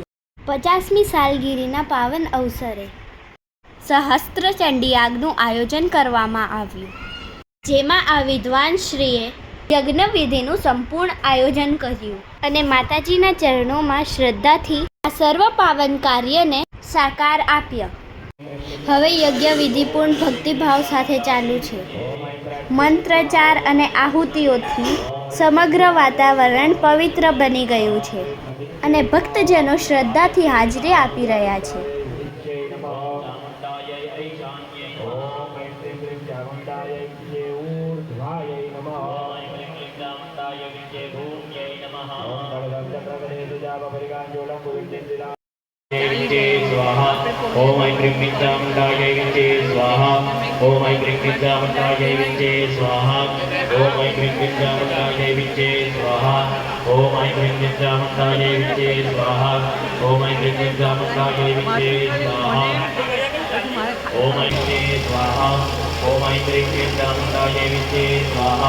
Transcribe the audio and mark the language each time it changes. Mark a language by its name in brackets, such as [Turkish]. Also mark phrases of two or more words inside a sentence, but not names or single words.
[Gujarati] 50મી સાલગીરીના પાવન અવસરે સહસ્ત્ર ચંડી યાગનું આયોજન કરવામાં આવ્યું, જેમાં આ વિદ્વાનશ્રીએ યજ્ઞવિધિનું સંપૂર્ણ આયોજન કર્યું અને માતાજીના ચરણોમાં શ્રદ્ધાથી આ સર્વ પાવન કાર્યને સાકાર આપ્યો. હવે યજ્ઞવિધિ પૂર્ણ ભક્તિભાવ સાથે ચાલુ છે. મંત્રચાર અને આહુતિઓથી સમગ્ર વાતાવરણ પવિત્ર બની ગયું છે અને ભક્તજનો શ્રદ્ધાથી હાજરી આપી રહ્યા છે. [Sanskrit] स्वाहा ओम ऐं क्रीं विद्यामण्डायै विद्ये स्वाहा ओम ऐं क्रीं विद्यामण्डायै विद्ये स्वाहा ओम ऐं क्रीं विद्यामण्डायै विद्ये स्वाहा ओम ऐं क्रीं विद्यामण्डायै विद्ये स्वाहा ओम ऐं क्रीं विद्यामण्डायै विद्ये स्वाहा ओम ऐं क्रीं स्वाहा ओम ऐं क्रीं विद्यामण्डायै विद्ये स्वाहा.